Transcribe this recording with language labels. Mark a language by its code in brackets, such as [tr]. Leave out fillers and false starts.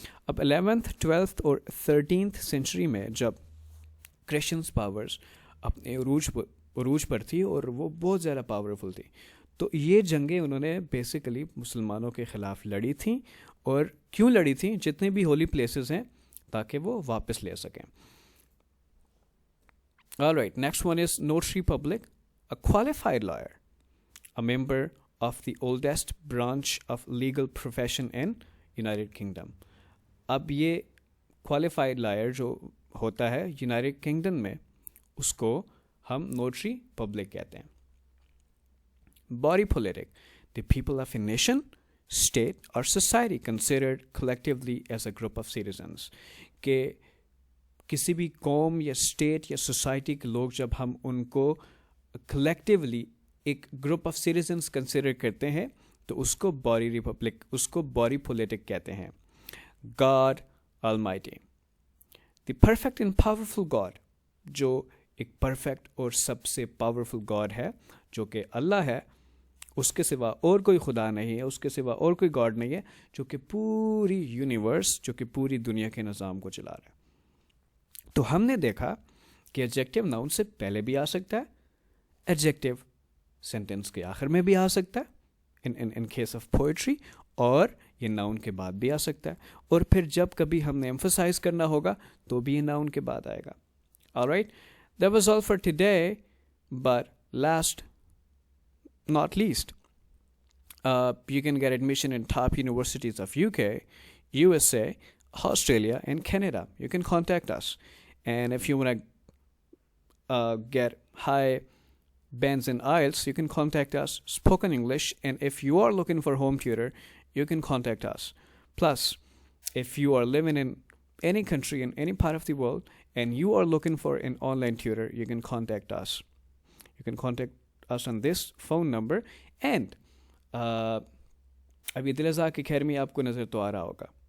[ur] اب 11th, 12th اور 13th century میں جب کرسچنس پاورز اپنے عروج پر تھی اور وہ بہت زیادہ پاورفل تھی, تو یہ جنگیں انہوں نے بیسیکلی مسلمانوں کے خلاف لڑی تھیں. اور کیوں لڑی تھیں؟ جتنے بھی ہولی پلیسز ہیں تاکہ وہ واپس لے سکیں. [en] Alright, next one is notary public, a qualified lawyer, a member of the oldest branch of legal profession in United Kingdom. [ur] اب یہ [en] qualified lawyer [ur] جو ہوتا ہے یونائٹڈ کنگڈم میں, اس کو ہم نوٹری پبلک کہتے ہیں. [en] Body politic, the people of a nation, state or society considered collectively as a group of citizens. [ur] کہ کسی بھی قوم یا اسٹیٹ یا سوسائٹی کے لوگ جب ہم ان کو کلیکٹیولی ایک گروپ آف سٹیزنس کنسیڈر کرتے ہیں تو اس کو باڈی ریپبلک, اس کو باڈی پولیٹک کہتے ہیں. [en] God Almighty, the perfect and powerful God, [ur] جو ایک پرفیکٹ اور سب سے پاورفل گاڈ ہے جو کہ اللہ ہے, اس کے سوا اور کوئی خدا نہیں ہے, اس کے سوا اور کوئی گاڈ نہیں ہے جو کہ پوری یونیورس, جو کہ پوری دنیا کے نظام کو چلا رہا ہے. تو ہم نے دیکھا کہ ایڈجیکٹو ناؤن سے پہلے بھی آ سکتا ہے, ایڈجیکٹو سینٹینس کے آخر میں بھی آ سکتا ہے ان کیس آف پوئٹری, اور یہ ناؤن کے بعد بھی آ سکتا ہے, اور پھر جب کبھی ہم نے ایمفسائز کرنا ہوگا تو بھی یہ ناؤن کے بعد آئے گا. [en] Alright, that was all for today, but last not least, you can get admission in top universities of UK, USA, Australia and Canada. You can contact us, and if you want to get high bands in IELTS, you can contact us. Spoken English, and if you are looking for home tutor, you can contact us. Plus, if you are living in any country, in any part of the world, and you are looking for an online tutor, you can contact us. You can contact us on this phone number. [ur] And ابھی دل رزاق academy آپ کو نظر تو آ رہا ہوگا.